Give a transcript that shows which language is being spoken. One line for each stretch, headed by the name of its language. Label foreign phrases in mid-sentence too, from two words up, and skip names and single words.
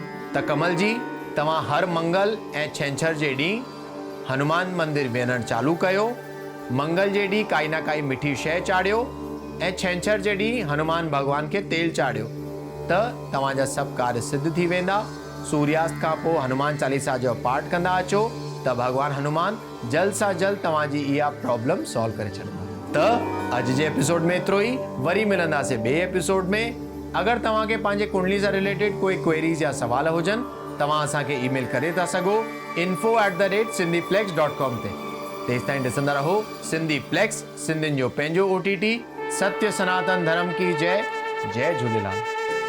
Sindhi: त कमल जी, तव्हां हर मंगल ऐं छंछर जे ॾींहुं हनुमान मंदिर वञणु चालू कयो। मंगल जे ॾींहुं काई न काई मिठी शइ चाढ़ियो ऐं छंछर जे ॾींहुं हनुमान भगवान खे तेल चाढ़ियो त तव्हांजा सभु कार्य सिद्ध थी वेंदा। सूर्यास्त खां पोइ हनुमान चालीसा जो पाठ कंदा अचो त भगवान हनुमान जल्द सां जल्द तव्हांजी इहा
English: problem solve
Sindhi: करे छॾंदा। त अॼु जे एपिसोड में एतिरो ई। वरी मिलंदासीं ॿिए एपिसोड में। अगरि तव्हांखे पंहिंजे कुंडली सां रिलेटेड कोई क्वेरीज़ या सवाल हुजनि तव्हां असांखे ईमेल करे था सघो info@sindhiplex.com ते। तेसिताईं ॾिसंदा रहो सिंधी प्लेक्स, सिंधियुनि जो पंहिंजो OTT।
Hindi: सत्य सनातन धर्म की जय। जय झूलेलाल।